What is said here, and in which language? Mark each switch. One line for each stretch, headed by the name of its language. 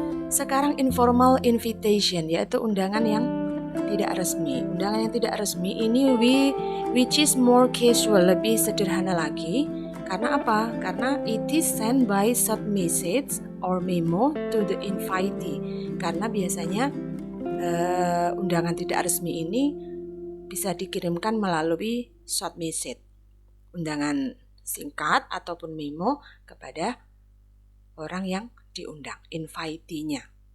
Indonesian: Sekarang informal invitation, yaitu undangan yang tidak resmi. Undangan yang tidak resmi ini
English: which is more casual,
Indonesian: lebih sederhana lagi. Karena apa?
English: Karena it is sent by short message or memo to the invitee.
Indonesian: Karena biasanya undangan tidak resmi ini bisa dikirimkan melalui short message, undangan singkat ataupun memo kepada orang yang diundang, invitee-nya.